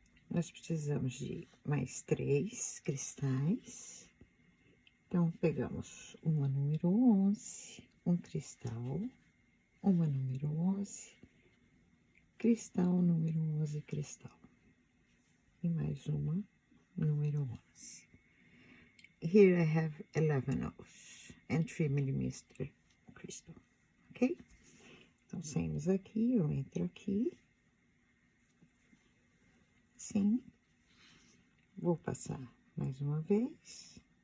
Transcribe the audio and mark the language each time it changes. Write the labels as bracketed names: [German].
[Portuguese] Nós precisamos de mais 3 cristais. Então, pegamos uma número 11, um cristal, uma número 11, cristal, número 11, cristal. E mais uma, número 11. [English] Here I have 11 O's and 3mm crystal, ok? [Portuguese] Então, saímos aqui, eu entro aqui. Assim. Vou passar mais uma vez.